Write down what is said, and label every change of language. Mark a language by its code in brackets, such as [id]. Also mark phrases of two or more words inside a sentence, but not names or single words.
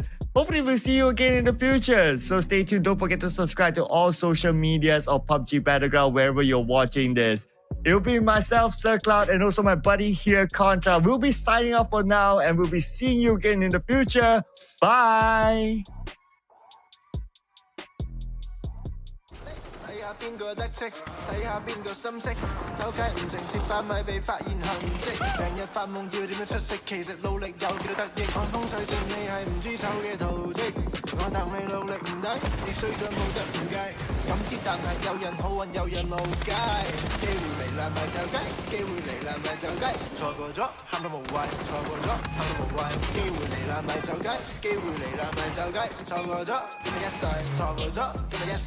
[en] Hopefully we'll see you again in the future. So stay tuned. Don't forget to subscribe to all social medias or PUBG Battleground wherever you're watching this. It'll be myself, SirCloud, and also my buddy here, Contra. We'll be signing off for now, and we'll be seeing you again in the future. Bye! [yue] 睇下邊個得戚，睇下邊個心息，偷雞唔成蝕把米被發現痕跡，成日發夢要點樣出色，其實努力有幾多得益，看風勢盡你係唔知醜嘅圖蹟，我戥你努力唔抵，你衰咗冇得唔計，咁知但係有人好運有人無計，機會嚟啦咪就雞，機會嚟啦咪就雞，錯過咗喊到無謂，錯過咗喊到無謂，機會嚟啦咪就雞，機會嚟啦咪就雞，錯過咗今日一世，錯過咗今日一世。